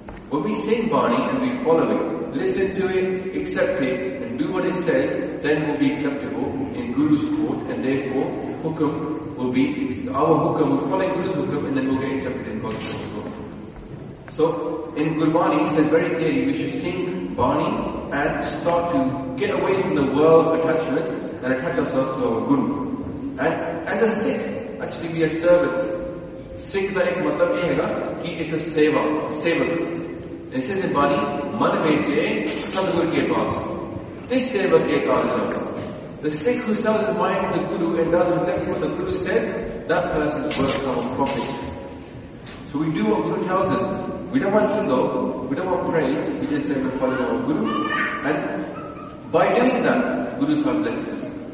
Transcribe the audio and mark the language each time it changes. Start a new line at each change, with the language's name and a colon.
English: When we sing bani and we follow it, listen to it, accept it, and do what it says, then we'll be acceptable in Guru's court, and therefore hukam will be our hukam, will follow Guru's hukam, and then we'll get accepted in God's court. So in Gurbani it says very clearly we should sing Bani and start to get away from the world's attachments and attach ourselves to our Guru. And as a Sikh, actually we are servants.
Punjabi: ਸਿੱਖ ਦਾ ਇੱਕ ਮਤਲਬ ਯੇ ਹੈ ਗਾ, ਕਿ
English: is a
Punjabi: ਸੇਵਾ, a ਸੇਵਕ।
English: It says in
Punjabi: ਬਾਣੀ, ਮਨ ਬੇਚੇ ਸਤਿਗੁਰ ਕੇ ਪਾਸ।
English: This seva ke kaajas. The Sikh who sells his mind to the Guru and does exactly what the Guru says, that person is worth our profit. So we do what Guru tells us. We don't want ego, we don't want praise, we just say we follow our Guru. And by doing that, Guru Sahib blesses us.